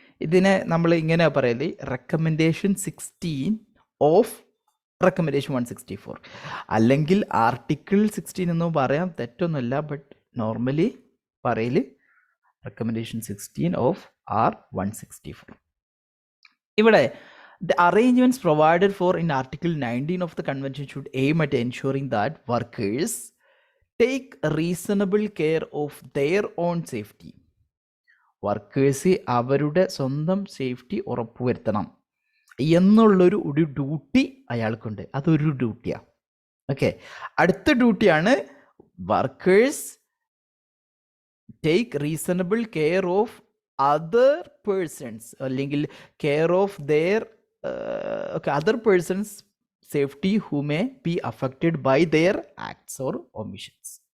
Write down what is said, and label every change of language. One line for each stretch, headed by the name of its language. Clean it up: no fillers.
Malayalam: ഇതിനെ നമ്മൾ ഇങ്ങനെ പറയല് റെക്കമെൻഡേഷൻ 16 ഓഫ് റെക്കമെൻഡേഷൻ 164, അല്ലെങ്കിൽ ആർട്ടിക്കിൾ 16 എന്നും പറയാം, തെറ്റൊന്നുമില്ല.
English: But normally പറയല് recommendation 16 of R164. ഇവിടെ the arrangements provided for in Article 19 of the Convention should aim at ensuring that workers take reasonable care of their own safety.
Malayalam: Workers അവരുടെ സ്വന്തം safety ഉറപ്പുവരുത്തണം എന്നുള്ളൊരു ഡ്യൂട്ടി അയാൾക്കുണ്ട്. അതൊരു ഡ്യൂട്ടിയാണ്.
English: okay,
Malayalam: അടുത്ത ഡ്യൂട്ടിയാണ്
English: Workers take reasonable care of other persons, അല്ലെങ്കിൽ care of their other persons safety who may be affected by their acts or omissions.